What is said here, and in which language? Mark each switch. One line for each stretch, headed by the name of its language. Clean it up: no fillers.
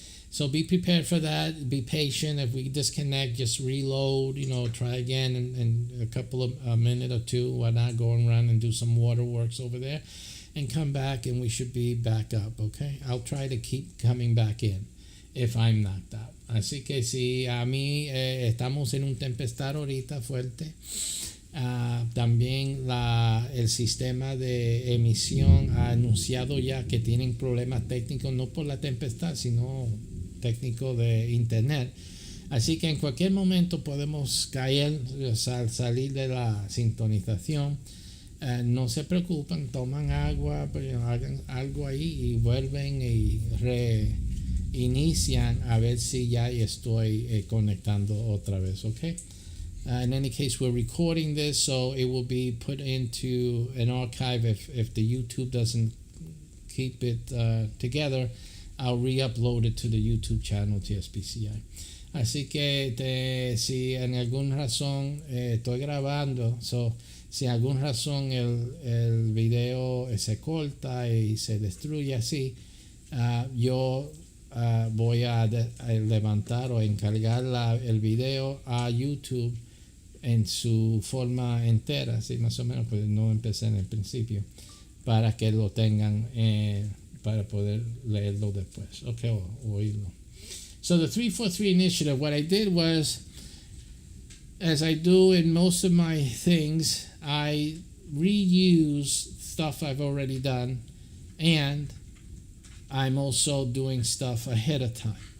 English: So be prepared for that. Be patient. If we disconnect, just reload, try again in a couple of a minute or two. Why not go and run and do some waterworks over there and come back, and we should be back up, okay? I'll try to keep coming back in if I'm knocked out.
Spanish: Así que si a mí estamos en un tempestad ahorita fuerte, también el sistema de emisión ha anunciado ya que tienen problemas técnicos, no por la tempestad, sino técnico de internet. Así que en cualquier momento podemos caer, salir de la sintonización. No se preocupen, toman agua, hagan algo ahí y vuelven y reinician a ver si ya estoy conectando otra vez, ¿ok?
English: In any case, we're recording this, so it will be put into an archive. If the YouTube doesn't keep it together, I'll re-upload it to the YouTube channel TSPCI.
Spanish: Así que si en alguna razón estoy grabando, si en alguna razón el video se corta y se destruye así, yo voy a levantar o encargar el video a YouTube en su forma entera, así más o menos, pues no empecé en el principio, para que lo tengan, para poder leerlo después, okay, o oírlo.
English: So the 343 initiative, what I did was, as I do in most of my things, I reuse stuff I've already done, and I'm also doing stuff ahead of time.